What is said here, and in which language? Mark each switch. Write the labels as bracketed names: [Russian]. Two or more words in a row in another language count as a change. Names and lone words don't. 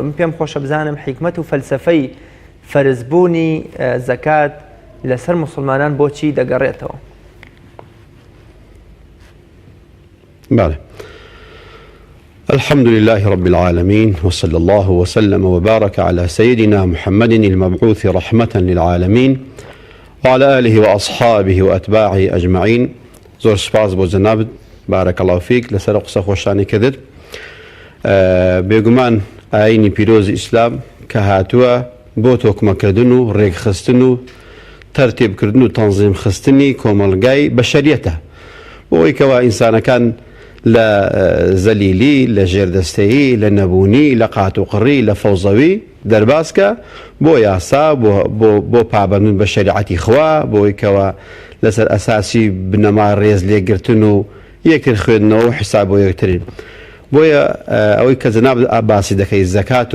[Central Kurdish] من پێم خۆشە بزانم حیکمەت و فەلسەفەی فەرزبوونی زەکات لەسەر موسڵمانان بۆچی دەگەڕێتەوە؟ بله. [Arabic] الحمد لله رب العالمين وصلى الله وسلم وبارك على سيدنا محمد المبعوث رحمة للعالمين وعلى آله وأصحابه وأتباعه أجمعين. [Central Kurdish] زور سپاس بۆ جەنابەت، [Arabic] بارك الله فيك [Central Kurdish] لەسەر قسە خۆشانی کردت. بێگومان ئاینی پیرۆزی ئیسلام کە هاتووە بۆ تۆکمەکردن و ڕێکخستن و تەرتیبکردن و تەنزیم خستنی کۆمەڵگای بەشەریەتە بۆی کەوا ئینسانەکان لە زەلیلی لە ژێردەستەیی لە نەبوونی لە قات و قڕی لە فەوزەوی دەرباسکە بۆ یاسا بۆ پابەندبوون بە شەریعەتی خوا بۆی کەوا لەسەر ئەساسی بنەما ڕێز لێگرتن و یەکتر خوێندنەوە و حساب بۆ یەکترین بۆیە ئەوەی کە جەناب باسی دەکەی زەکات